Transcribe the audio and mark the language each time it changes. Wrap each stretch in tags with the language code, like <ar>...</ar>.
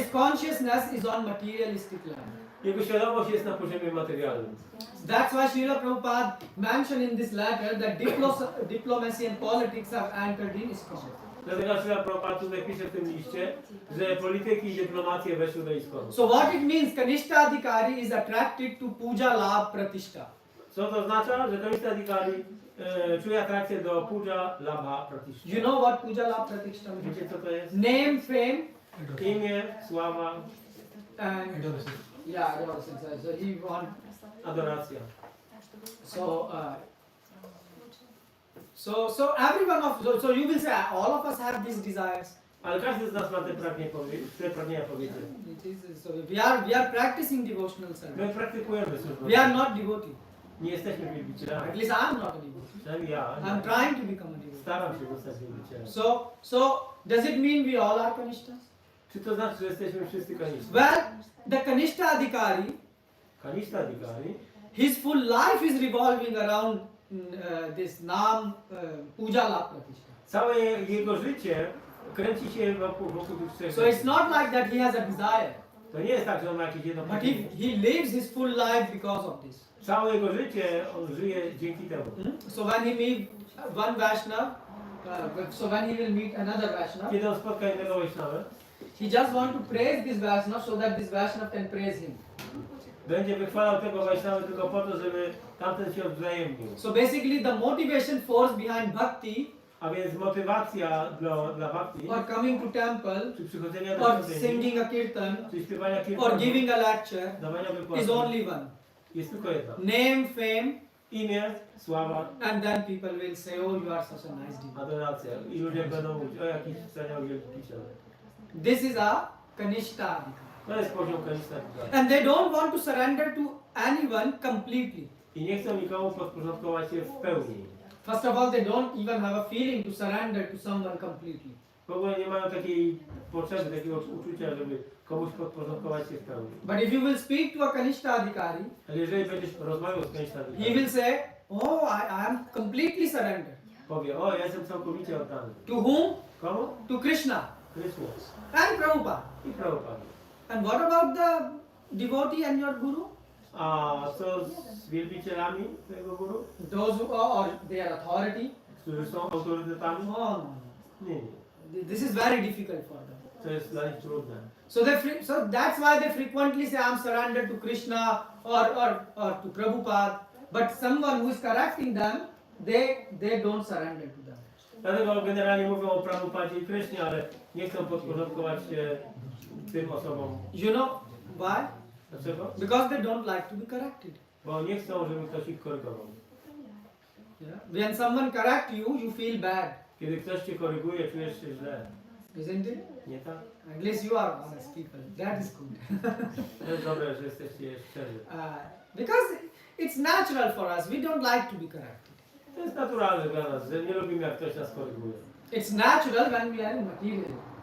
<en>His consciousness is on materialistic level.</en> <pl>Jego świadomość jest na poziomie materialnym.</pl> <en>That's why Srila Prabhupada mentioned in this letter that diplomacy and politics have entered in ISKCON.</en> <pl>Dlatego Srila Prabhupada tutaj pisze w tym liście, że polityki i dyplomacje weszły do ISKCON.</pl> <en>So what it means, Kanishta Adhikari is attracted to puja labh pratishtha.</en> <pl>Co to oznacza? Że Kanishta Adhikari czuje atrakcję do puja labha pratishtha.</pl> <en>You know what puja labh pratishtha means?</en> <pl>Wiecie co to jest?</pl> <en>Name, fame,</en> <pl>Imię, sława,</pl> <en>and adoration. So he want.</en> <pl>adoracja.</pl> <en>So every one of so you will say all of us have these desires.</en> <pl>Ale każdy z nas ma te pragnienia powiedzieć.</pl> <en>So we are practicing devotional</en> <pl>My</pl> <en>service.</en> <pl>praktykujemy służbę.</pl> <en>We are not devotee.</en> <pl>Nie jesteśmy wielbicielami.</pl> <en>At least I am not a devotee.</en> <pl>Przynajmniej ja.</pl> <en>I am trying to become a devotee.</en> <pl>Staram się zostać wielbicielem.</pl> <en>So does it mean we all are Kanishtas?</en> <pl>Czy to znaczy, że jesteśmy wszyscy kanishta?</pl> <en>Well, the Kanishta Adhikari,</en> <pl>Kanishta Adhikari,</pl> <en>his full life is revolving around this Nam Puja Labh Pratishtha.</en> <pl>całe jego życie kręci się wokół tych trzech.</pl> <en>So it's not like that he has a desire,</en> <pl>To nie jest tak, że on ma jakieś jedno</pl> <en>but he</en> <pl>pragnienie.</pl> <en>lives his full life because of this.</en> <pl>Całe jego życie on żyje dzięki temu.</pl> <en>So when he meet one Vaishnava, so when he will meet another Vaishnava,</en> <pl>Kiedy on spotka innego Vaishnavę,</pl> <en>he just want to praise this Vaishnava so that this Vaishnava can praise him.</en> <pl>będzie wychwalał tego Vaishnavę tylko po to, żeby tamten się odwzajemnił.</pl> <en>So basically the motivation force behind bhakti</en> <pl>A więc motywacja dla bhakti,</pl> <en>or coming to temple</en> <pl>czy przychodzenia do</pl> <en>or</en> <pl>świątyni,</pl> <en>singing a kirtan</en> <pl>czy śpiewania</pl> <en>or</en> <pl>kirtanu,</pl> <en>giving a lecture</en> <pl>dawania</pl> <en>is</en> <pl>wykładu,</pl> <en>only one.</en> <pl>jest tylko jedna.</pl> <en>Name, fame,</en> <pl>Imię, sława,</pl> <en>and then people will say, oh, you are such a nice devotee.</en> <pl>adoracja. I ludzie będą mówić, o jakiś wspaniały wielbiciel.</pl> <en>This is a Kanishta Adhikari.</en> <pl>To jest poziom Kanishta Adhikari.</pl> <en>And they don't want to surrender to anyone completely.</en> <pl>I nie chcą nikomu podporządkować się w pełni.</pl> <en>First of all, they don't even have a feeling to surrender to someone completely.</en> <pl>W ogóle nie mają takiej potrzeby, takiego uczucia, żeby komuś podporządkować się w pełni.</pl> <en>But if you will speak to a Kanishta Adhikari,</en> <pl>Ale jeżeli będziesz rozmawiał z Kanishta</pl> <en>he</en> <pl>Adhikari,</pl> <en>will say, oh, I am completely surrendered.</en> <pl>powie, o ja jestem całkowicie oddany.</pl> <en>To whom?</en> <pl>Komu?</pl> <en>To Krishna</en> <pl>Chrystus</pl> <en>and Prabhupada.</en> <pl>i Prabhupada.</pl> <en>And what about the devotee and your guru?</en> <pl>A co z wielbicielami tego guru,</pl> <en>Those who are or their authority?</en> <pl>którzy są autorytetami?</pl> <en>Oh, no.</en> <pl>Nie, nie.</pl> <en>This is very difficult for them.</en> <pl>To jest dla nich trudne.</pl> <en>So that's why they frequently say, I'm surrendered to Krishna or to Prabhupada. But someone who is correcting them, they don't surrender to them.</en> <pl>Dlatego generalnie mówią o Prabhupadzie i Krysznie, ale nie chcą podporządkować się tym osobom.</pl> <en>You know why?</en> <pl>Dlaczego?</pl> <en>Because they don't like to be corrected.</en> <pl>Bo nie chcą, żeby ktoś ich korygował.</pl> <en>Yeah. When someone corrects you, you feel bad,</en> <pl>Kiedy ktoś cię koryguje, czujesz się źle.</pl> <en>isn't it?</en> <pl>Nie tak?</pl> <en>At least you are honest people. That is good.</en> <pl>To jest dobre, że jesteście szczerzy.</pl> <en>Because it's natural for us. We don't like to be corrected.</en> <pl>To jest naturalne dla nas, że nie lubimy, jak ktoś nas koryguje.</pl> <en>It's natural when we are in material.</en>